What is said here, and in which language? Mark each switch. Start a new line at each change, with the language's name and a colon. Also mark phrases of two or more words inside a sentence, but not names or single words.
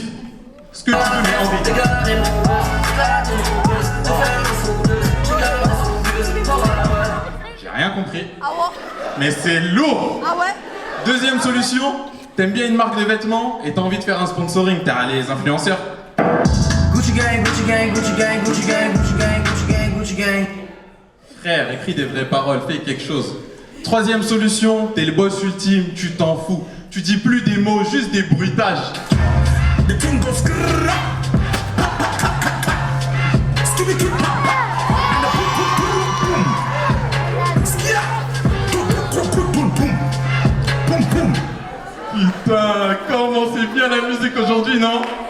French: Ce que tu veux, mais en vite. J'ai rien compris. Ah ouais? Mais c'est lourd. Ah ouais? Deuxième solution, t'aimes bien une marque de vêtements et t'as envie de faire un sponsoring, t'as les influenceurs.
English: Gucci gang, Gucci gang, Gucci gang, Gucci gang, Gucci gang, Gucci gang, Gucci gang.
French: Frère, écris des vraies paroles, fais quelque chose. Troisième solution, t'es le boss ultime, tu t'en fous. Tu dis plus des mots, juste des bruitages. Putain, comment c'est bien la musique aujourd'hui, non?